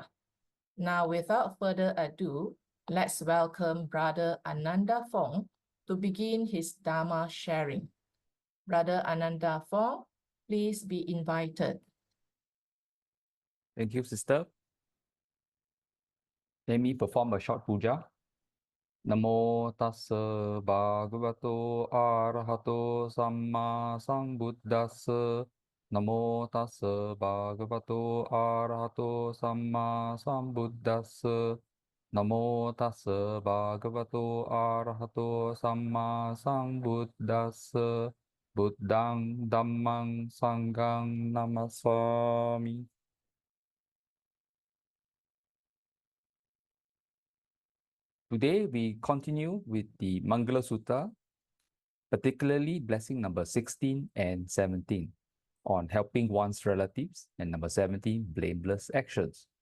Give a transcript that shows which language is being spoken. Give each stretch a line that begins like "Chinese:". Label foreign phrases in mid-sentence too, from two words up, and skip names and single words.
English: Now, without further ado, let's welcome Brother Ananda Fong to begin his Dhamma sharing. Brother Ananda Fong, please be invited. Thank you, Sister. Let me perform a short puja.
Pali: Namo tassa bhagavato arahato samma sambuddhassa. Namo tassa bhagavato arahato samma sambuddhassa. Namo tassa bhagavato arahato samma sambuddhassa. Buddhang dhammang sanghang namasami.
English: Today, we continue with the Mangala Sutta, particularly blessing number 16 and 17 on helping one's relatives, and number 17, blameless actions.